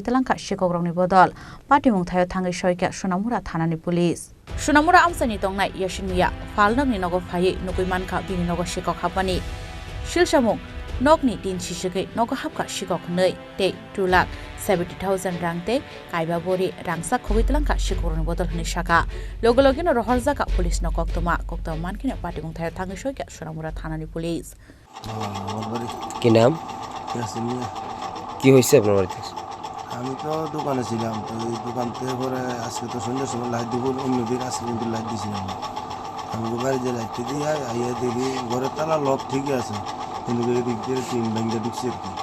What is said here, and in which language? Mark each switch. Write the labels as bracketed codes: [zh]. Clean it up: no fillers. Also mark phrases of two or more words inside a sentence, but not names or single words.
[trp] talangka Sikok rongni bodol Party mung thayo thangai soika Sonamura thanani police Sonamura Amchaini tongnai Yasin Miah falnok ni nogo phai nukui mankha bini nogo Sikok hapani Silsamung Nokni tin sisike Nogo Hapkha Sikok nei te 2,70,000 rangte kaiba bori rangsa khogoi talangka Sikok rongni bodol hni saka logologino rohor jaka police no koktoma mankina party mung thayo thangai soika Sonamura thanani police [bn] কি নাম ইয়াসিন মিয়া কি হইছে আপনার বাড়িতে আমি তো দোকানে ছিলাম তো এই দোকান থেকে পরে আজকে তো সন্ধ্যার সময় লাইট দিব অন্যদিন আজকে কিন্তু লাইট দিছিলাম আমি বাড়ি যে লাইট দিয়ে আইয়া দেখি ঘরের তালা লক ঠিকই আছে কিন্তু এদিক দিয়ে তিন ব্যাংকে ঢুকছে আর কি